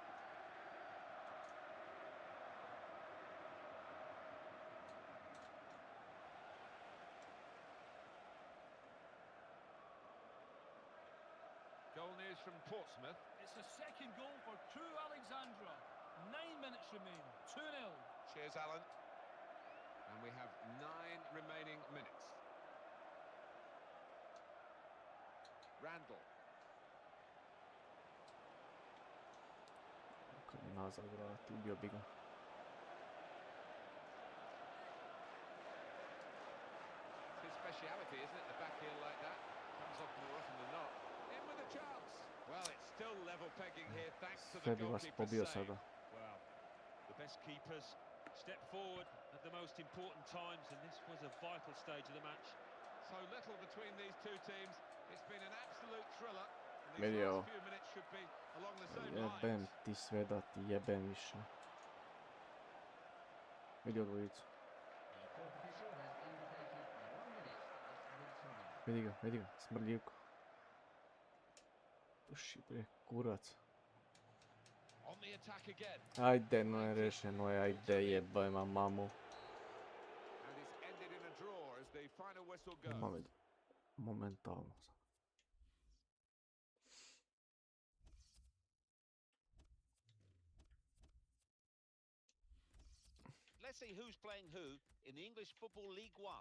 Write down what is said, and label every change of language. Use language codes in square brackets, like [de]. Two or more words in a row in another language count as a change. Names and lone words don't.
[en] Goal news from Portsmouth. It's the second goal for Crew Alexandra. 9 minutes remain. 2-0. Cheers, Alan. And we have 9 remaining minutes. Randall. [sr] Kad je nazad vrati, ubio bi ga. [en] It's his speciality, isn't it? The back heel like that. Comes off more often pegging here thanks to the [sr] Sve bi vas [en] goalkeeper's [sr] pobio [en] save. [sr] sada. [en] Well, the best keepers step forward at the most important times, and this was a vital stage of the match. So little between these two teams. It's been an absolute thriller. And these [sr] Vidi ovo. [en] last few minutes should be along the same [sr] Jebem [en] lines. [sr] ti sve da ti jebem više. Vidio dvojicu. [en] The fourth official has indicated 1 minute as mid-time. [sr] Vidi ga, smrdljivko. Puši bre, kurac. [en] On the attack again. [sr] Ajde, no je rešeno je, ajde jebem mamu. [en] And it's ended in a draw as the final whistle goes. [sr] Momentalno. [en] Let's see who's playing who in the English Football League One.